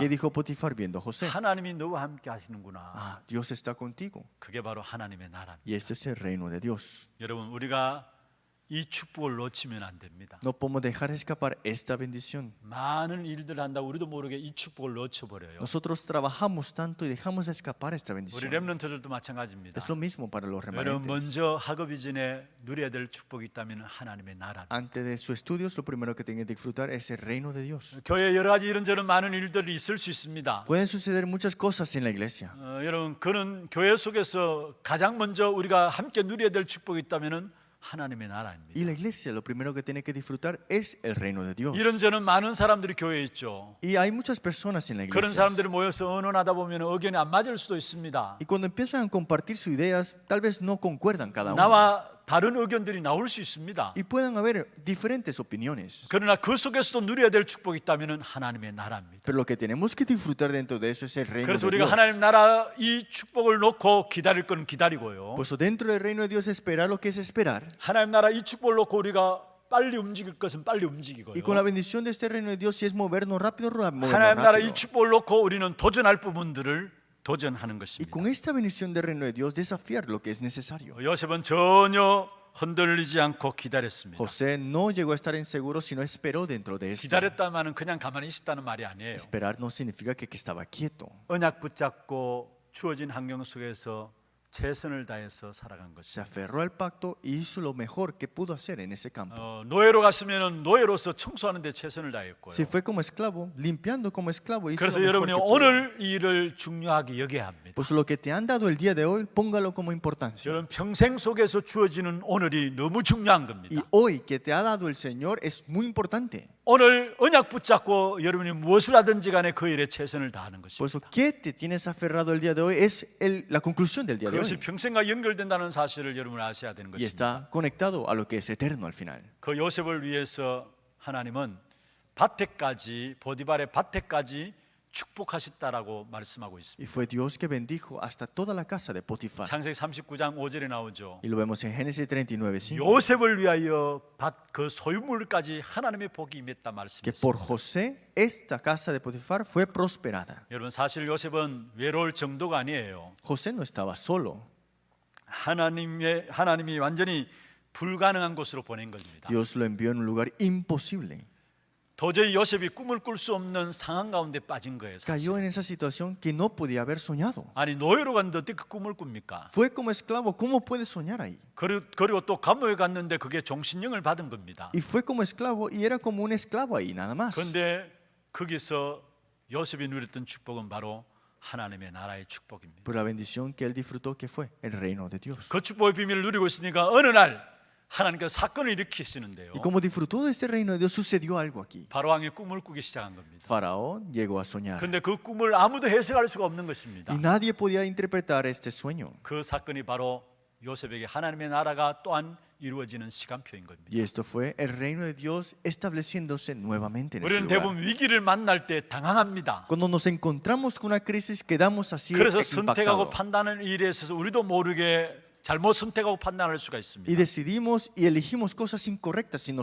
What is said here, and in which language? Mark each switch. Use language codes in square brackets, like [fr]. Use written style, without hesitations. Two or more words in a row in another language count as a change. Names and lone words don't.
[es] ¿Qué dijo Potifar viendo a José? [ko] 하나님이 너와 함께 하시는구나. [es] Ah, Dios está contigo. [ko] 그게 바로 하나님의 나라입니다. [es] Y ese es el reino de Dios. [ko] 여러분 우리가 이 축복을 놓치면 안 됩니다. [es] No podemos dejar escapar esta bendición. [ko] 많은 일들 한다 우리도 모르게 이 축복을 놓쳐버려요. [es] Nosotros trabajamos tanto y dejamos escapar esta [ko] 우리 [es] bendición. [ko] 렘넌트들도 마찬가지입니다. [es] Es lo mismo para los [ko] 여러분 [es] remanentes. [ko] 먼저 학업 이전에 누려야 될 축복이 있다면 하나님의 나라. [es] Antes de sus estudios, lo primero que tienen que disfrutar es el reino de Dios. [ko] 교회 여러 가지 이런저런 많은 일들이 있을 수 있습니다. [es] Pueden suceder muchas cosas en la iglesia. [ko] 여러분 그는 교회 속에서 가장 먼저 우리가 함께 누려야 될 축복이 있다면은 하나님의 나라입니다. [es] Y la iglesia lo primero que tiene que disfrutar es el reino de Dios. [ko] 이런저런 많은 사람들이 교회에 있죠. [es] Y hay muchas personas en la [ko] 그런 [es] iglesia. [ko] 사람들이 모여서 언언하다 보면 의견이 안 맞을 수도 있습니다. [es] Y cuando empiezan a compartir sus ideas, tal vez no concuerdan cada uno. [ko] 나와 다른 의견들이 나올 수 있습니다. [es] Y pueden haber diferentes opiniones. [ko] 그러나 그 속에서도 누려야 될 축복이 있다면 하나님의 나라입니다. [es] Pero lo que tenemos que disfrutar dentro de eso es el reino [ko] 그래서 [es] de [ko] 우리가 [es] Dios. [ko] 하나님 나라 이 축복을 놓고 기다릴 건 기다리고요. [es] Pues dentro del reino de Dios esperar lo que es esperar. [ko] 하나님 나라 이 축복을 놓고 우리가 빨리 움직일 것은 빨리 움직이고요. [es] Y con la bendición de este reino de Dios, si es movernos rápido, movernos [ko] 하나님 나라 이 [es] rápido. [ko] 축복을 놓고 우리는 도전할 부분들을 도전하는 [es] Y [ko] 것입니다. [es] con esta bendición del reino de Dios, desafiar lo que es necesario. [ko] 요셉은 전혀 흔들리지 않고 기다렸습니다. [es] José no llegó a estar inseguro, sino esperó dentro de esto. [ko] 기다렸다마는 그냥 가만히 있었다는 말이 아니에요. [es] Esperar no significa que estaba quieto, [ko] 언약 붙잡고 주어진 환경 속에서 최선을 다해서 살아간 [es] se [ko] 것입니다. [es] aferró al pacto y hizo lo mejor que pudo hacer en ese campo. [ko] 노예로 갔으면 노예로서 청소하는 데 최선을 다했고요. [es] Si fue como esclavo, limpiando como esclavo, hizo [ko] 그래서 [es] lo mejor [ko] 여러분이 [es] que pudo. [ko] 오늘 이 일을 중요하게 여겨야 합니다. [es] Pues lo que te han dado el día de hoy, póngalo como importancia. [ko] 여러분 평생 속에서 주어지는 오늘이 너무 중요한 [es] Y [ko] 겁니다. [es] hoy que te ha dado el Señor es muy importante. [ko] 오늘 언약 붙잡고 여러분이 무엇을 하든지 간에 그 일에 최선을 다하는 [es] Por [ko] 것입니다. [es] eso, ¿qué te tienes aferrado el día de hoy? Es la conclusión del día de [ko] 그것이 [es] hoy. [ko] 평생과 연결된다는 사실을 여러분 아셔야 되는 [es] Y [ko] 것입니다. [es] está conectado a lo que es eterno al final. [ko] 그 요셉을 위해서 하나님은 밭에까지 보디발의 밭에까지 축복하셨다라고 말씀하고 있습니다. [es] Y fue Dios que bendijo hasta toda la casa de Potifar. [ko] 창세기 39장 5절에 나오죠. [es] Y lo vemos en Génesis 39, 5. [ko] 요셉을 위하여 밭 그 소유물까지 하나님의 복이 임했다 [es] Que por [ko] 말씀했습니다. [es] José, esta casa de Potifar fue prosperada. [ko] 여러분 사실 요셉은 외로울 정도가 아니에요. [es] José no estaba solo. [ko] 하나님이 완전히 불가능한 곳으로 보낸 겁니다. [es] Dios lo envió en un lugar imposible. [ko] 도저히 요셉이 꿈을 꿀 수 없는 상황 가운데 빠진 거예요. 사실. [es] Cayó en esa situación que no podía haber soñado. [ko] 아니 노예로 갔는데 어떻게 그 꿈을 꿉니까? [es] Fue como esclavo, ¿cómo puede soñar ahí? [ko] 그리고 또 감옥에 갔는데 그게 종신형을 받은 겁니다. [es] Y fue como esclavo y era como un esclavo ahí, nada más. [ko] 그런데 거기서 요셉이 누렸던 축복은 바로 하나님의 나라의 축복입니다. [es] Pero la bendición que él disfrutó, que fue el reino de Dios. [ko] 그 축복의 비밀을 누리고 있으니까 어느 날 하나님께서 사건을 일으키시는데요. [es] Y como disfrutó de este reino de Dios, sucedió algo aquí. [ko] 바로 왕이 꿈을 꾸기 시작한 겁니다. [es] Faraón llegó a soñar. [ko] 그런데 그 꿈을 아무도 해석할 수가 없는 것입니다. [es] Y nadie podía interpretar este sueño. [ko] 그 사건이 바로 요셉에게 하나님의 나라가 또한 이루어지는 시간표인 겁니다. [es] Y esto fue el reino de Dios estableciéndose nuevamente en ese [ko] 우리는 [es] lugar. [ko] 대부분 위기를 만날 때 당황합니다. [es] Cuando nos encontramos con una crisis, quedamos así [ko] 그래서 선택하고 [es] impactados. [ko] 판단하는 일에 있어서 우리도 모르게 잘못 선택하고 판단할 수가 있습니다. [es] Y decidimos y elegimos cosas incorrectas sin